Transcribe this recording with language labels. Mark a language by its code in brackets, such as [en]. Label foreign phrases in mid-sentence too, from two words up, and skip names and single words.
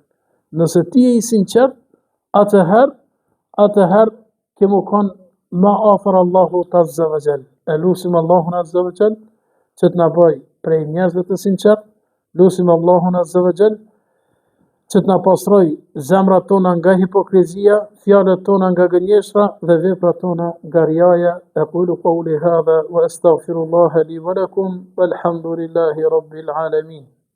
[sq] Nëse ti je i sinqert, atëherë kemu kon më afër Allahut [ar] عز وجل. [sq] E lutim Allahun [ar] عز وجل [sq] që të na bëj prej njerëzve të sinqert, lutim Allahun [ar] عز وجل [sq] që të na pastroj zemrat tona nga hipokrizia, fjalët tona nga gënjeshtra dhe veprat tona nga riaja. [ar] أقول قولي هذا وأستغفر الله لي ولكم والحمد لله رب العالمين.